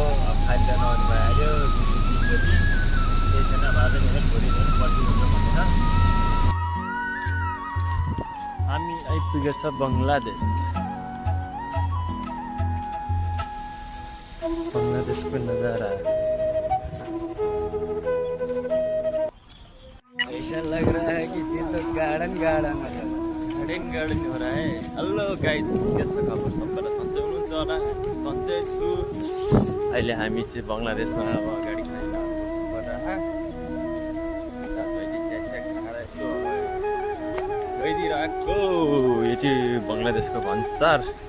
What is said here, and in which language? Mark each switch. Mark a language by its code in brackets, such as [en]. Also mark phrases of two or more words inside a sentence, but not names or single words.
[ne] अब खाली त नआउनु भइहाल्यो, 3 बजी केही छैन। आज नि भोलि पनि पर्सि हुन्छ भनेर हामी आइपुगेको छ बङ्गलादेश। [hi] बङ्गलादेशको नजारा ऐसा लग रहा है कि ये तो गार्डन गार्डन हो रहा है। [en] hello guys, [ne] के छ खबर? सबैलाई सन्चै हुनुहुन्छ होला? सन्चै छु। अहिले हामी चाहिँ बङ्गलादेशमा अब गाडी गइदिइरहेको। यो चाहिँ बङ्गलादेशको भन्सार।